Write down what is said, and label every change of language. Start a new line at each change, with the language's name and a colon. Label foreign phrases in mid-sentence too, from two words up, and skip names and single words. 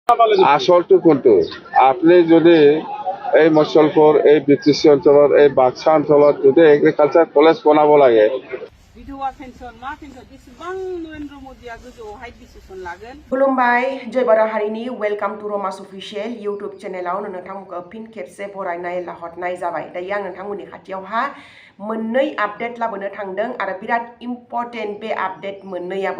Assamese: আসলটো কোনটো আপনি যদি এই মচলপুর এই বিটিসি অঞ্চলত এই বাক্সা অঞ্চলত যদি
English: agriculture college
Assamese: বনাব লাগে
Bodo: विधवा पेन्सन मा पेन्सन जेसेबां नरेन्द्र मदिया गोजौआवहाय डिसिसन लागोन। खुलुमबाय जय बर' हारिनि
English: welcome to
Bodo: रमास अफिसियेल इउटुब चेनेलाव नोंथांमोनखौ फिन खेबसे बरायनाय लाहरनाय जाबाय। दायो आं नोंथांमोननि खाथियावहा मोननै आपडेट लाबोनो थांदों आरो बिराद इम्पर्टेन्ट बे आपडेट मोननैयाबो।